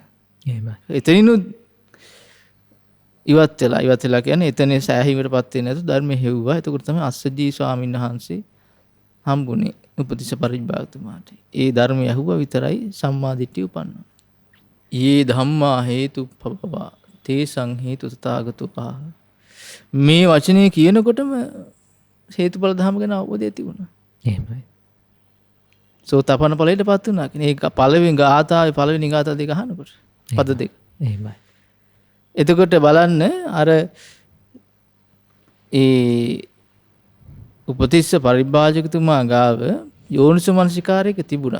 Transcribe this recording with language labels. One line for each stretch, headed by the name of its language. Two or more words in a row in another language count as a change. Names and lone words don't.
Sinhala: එහෙමයි. එතනිනුත් ඉවත් වෙලා කියන්නේ එතන සෑහීමකටපත් වෙන්නේ නැතු ධර්ම හෙව්වා. එතකොට තමයි අස්සජී ස්වාමීන් වහන්සේ හම්බුනේ උපතිස්ස පරිබ්බාතුමාට. ඒ ධර්මය ඇහුවා විතරයි සම්මා දිට්ඨිය උපන්නා.
Pali: යේ ධම්මා හේතුප්පවා තේසං හේතු තථාගතෝ ආහ.
Sinhala: මේ වචනේ කියනකොටම හේතුඵල ධර්ම ගැන අවබෝධය ඇති වුණා. එහෙමයි. සෝතාපන්න ඵලයටපත් වුණා. කියන්නේ ඒක පළවෙනි ගාථාවේ පළවෙනි ගාථා දෙක අහනකොට පද දෙක. එහෙමයි. එතකොට බලන්න අර ඒ උපතිස්ස පරිභාජකතුමා ගාව යෝනිසෝ මනසිකාරයක තිබුණා.